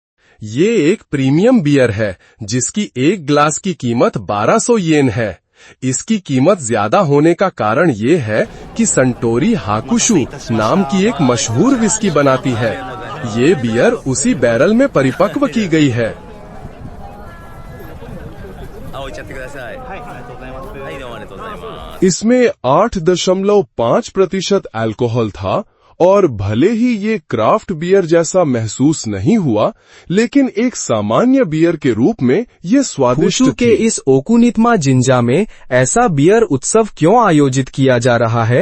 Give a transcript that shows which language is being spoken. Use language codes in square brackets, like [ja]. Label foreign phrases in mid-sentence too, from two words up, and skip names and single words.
[hi] ये एक प्रीमियम बियर है जिसकी एक ग्लास की कीमत 1200 येन है। इसकी कीमत ज्यादा होने का कारण ये है कि संटोरी हाकुशु नाम की एक मशहूर विस्की बनाती है। ये बियर उसी बैरल में परिपक्व की गई है। [ja] 置いちゃってください。はい、ありがとうございます。はい、どうもありがとうございます。 [hi] इसमें 8.5% अल्कोहल था और भले ही ये क्राफ्ट बियर जैसा महसूस नहीं हुआ, लेकिन एक सामान्य बियर के रूप में ये स्वादिष्ट हुशु के इस ओकुनितमा जिंजा में ऐसा बियर उत्सव क्यों आयोजित किया जा रहा है?